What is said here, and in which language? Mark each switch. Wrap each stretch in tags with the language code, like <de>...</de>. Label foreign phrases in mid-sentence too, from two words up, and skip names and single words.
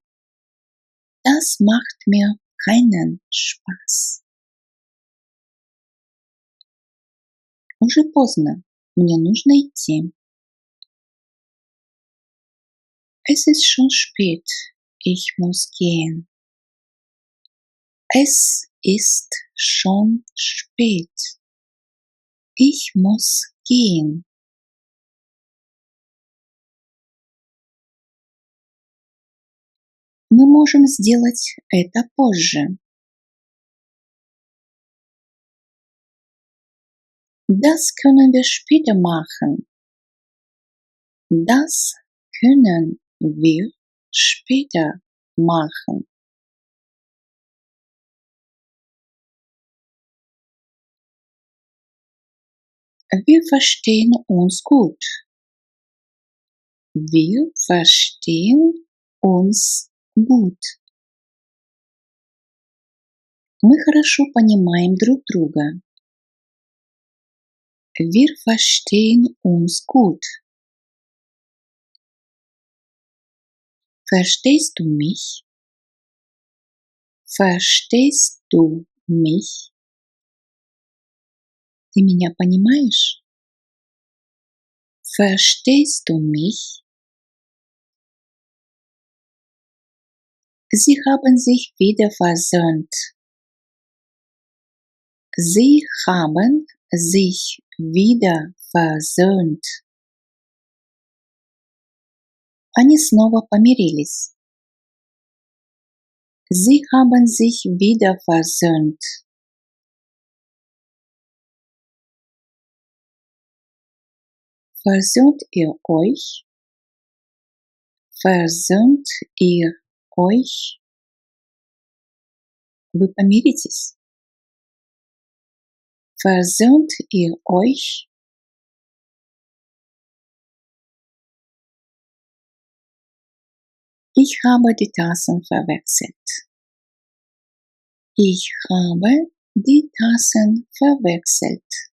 <de>Das macht mir keinen Spaß.</de> <ru>Уже поздно. Мне нужно идти.</ru> <de>Es ist schon spät. Ich muss gehen. Es ist schon spät. Ich muss gehen.</de> <ru>Мы можем сделать это позже.</ru> <de>Das können wir später machen. Das können wir später machen. Wir verstehen uns gut. Wir verstehen uns gut.</de> <ru>Мы хорошо понимаем друг друга.</ru> <de>Wir verstehen uns gut. Verstehst du mich? Verstehst du mich?</de> <ru>Ты меня понимаешь?</ru> <de>Verstehst du mich? Sie haben sich wieder versöhnt. Sie haben sich wieder versöhnt.</de> <ru>Они снова помирились.</ru> <de>Sie haben sich wieder versöhnt. Versöhnt ihr euch? Versöhnt ihr euch?</de> <ru>Вы помиритесь?</ru> <de>Versöhnt ihr euch? Ich habe die Tassen verwechselt. Ich habe die Tassen verwechselt.</de>